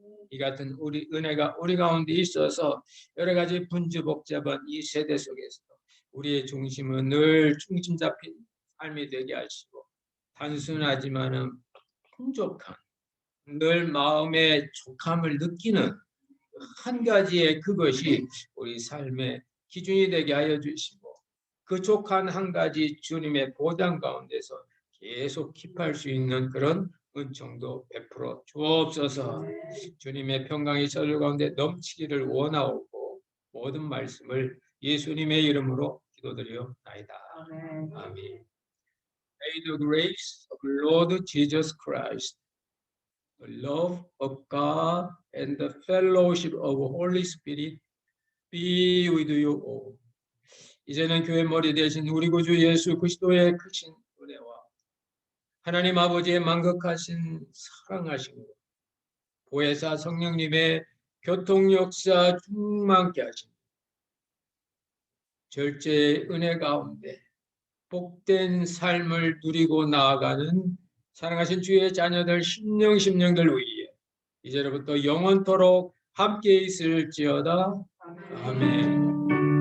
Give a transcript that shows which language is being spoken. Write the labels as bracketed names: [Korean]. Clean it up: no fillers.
[Korean] 이 같은 우리 은혜가 우리 가운데 있어서 여러 가지 분주복잡한 이 세대 속에서 우리의 중심은 늘 중심 잡힌 삶이 되게 하시고 단순하지만은 풍족한 늘 마음의 족함을 느끼는 한 가지의 그것이 우리 삶의 기준이 되게 하여 주시고 그 족한 한 가지 주님의 보장 가운데서 계속 킵할 수 있는 그런 은총도 베풀어 주옵소서. 주님의 평강이 저들 가운데 넘치기를 원하오고 모든 말씀을 예수님의 이름으로 기도드리옵나이다. 아멘. [English] May the grace of Lord Jesus Christ, the love of God, and the fellowship of Holy Spirit be with you all. [Korean] 이제는 교회 머리 대신 우리 구주 예수 그리스도의 크신 은혜와 하나님 아버지의 만극하신 사랑하심으로 보혜사 성령님의 교통 역사 충만케 하심 절제의 은혜 가운데 복된 삶을 누리고 나아가는 사랑하신 주의 자녀들 심령들 위에 이제로부터 영원토록 함께 있을지어다. 아멘.